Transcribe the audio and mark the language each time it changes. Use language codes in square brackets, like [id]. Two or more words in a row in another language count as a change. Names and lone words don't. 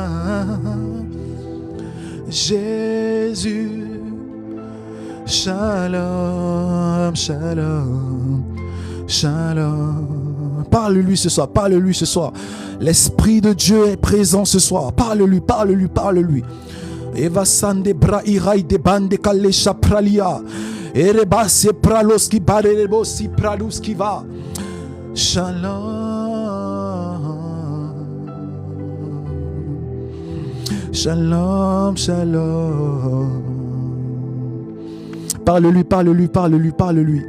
[fr] Jésus. [he] Shalom, shalom, shalom. [fr] Parle-lui ce soir, parle-lui ce soir. L'Esprit de Dieu est présent ce soir. Parle-lui, parle-lui, parle-lui. Eva sande bra irai de bande kalesha pralia. Ereba se praloski barebo si praluski va. [he] Shalom. Shalom, shalom. [fr] Parle-lui, parle-lui, parle-lui, parle-lui.